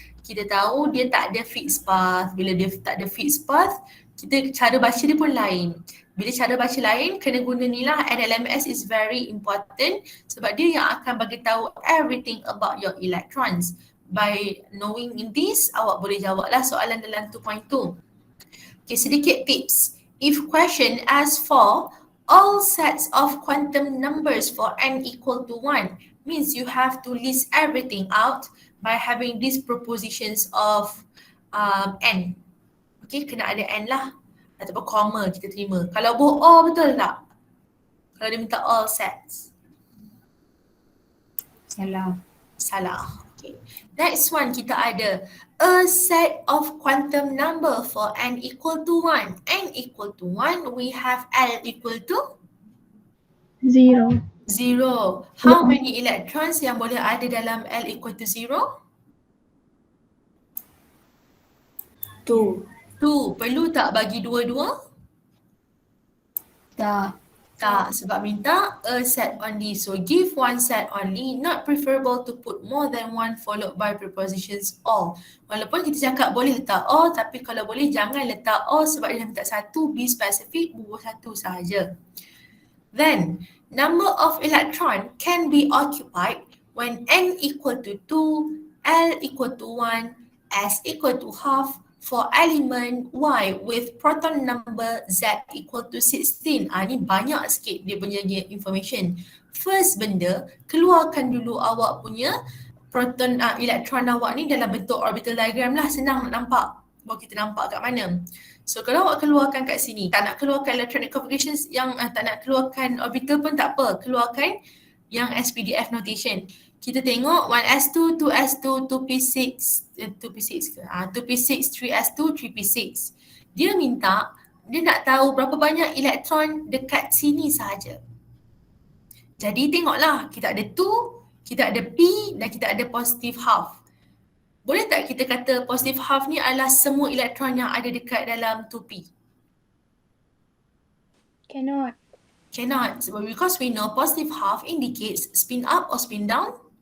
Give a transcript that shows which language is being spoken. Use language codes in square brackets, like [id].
[ms] Kita tahu dia tak ada [en] fixed path. [ms] Bila dia tak ada fixed path, kita cara baca dia pun lain. Bila cara baca lain, kena guna ni lah. NLMS [en] is very important [ms] sebab dia yang akan bagi tahu [en] everything about your electrons. By knowing this, [ms] awak boleh jawab lah soalan dalam 2.2. Okay, sedikit tips. [en] If question asks for all sets of quantum numbers for n equal to 1, means you have to list everything out by having these propositions of n. [ms] Okay, kena ada n lah. Ataupun comma kita terima. Kalau bohong betul tak? Kalau dia minta all sets. Salah. [en] Okay. Next one [ms] kita ada [en] a set of quantum number for n equal to 1. N equal to 1, we have L equal to 0. 0. How many electrons [ms] yang boleh ada dalam [en] L equal to 0? [ms] 2. Perlu tak bagi dua-dua? Tak, sebab minta [en] a set only. So give one set only, not preferable to put more than one followed by prepositions all. [ms] Walaupun kita cakap boleh letak all, tapi kalau boleh jangan letak all sebab dia minta satu, [en] be specific, [ms] bubuh satu sahaja. [en] Then, number of electron can be occupied when n equal to 2, L equal to 1, S equal to half for element Y with proton number Z equal to 16. [ms] Ni banyak sikit dia punya information. First benda, keluarkan dulu awak punya proton elektron awak ni dalam bentuk orbital diagram lah. Senang nak nampak. Baru kita nampak kat mana. So kalau awak keluarkan kat sini, tak nak keluarkan electronic configurations yang tak nak keluarkan orbital pun tak apa. Keluarkan yang SPDF notation. Kita tengok 1s2, 2s2, 2p6, 2p6 ke? 2p6, 3s2, 3p6. Dia nak tahu berapa banyak elektron dekat sini sahaja. Jadi tengoklah, kita ada 2, kita ada p dan kita ada positive half. Boleh tak kita kata positive half ni adalah semua elektron yang ada dekat dalam 2p? [en] Cannot. Cannot, because we know positive half indicates spin up or spin down?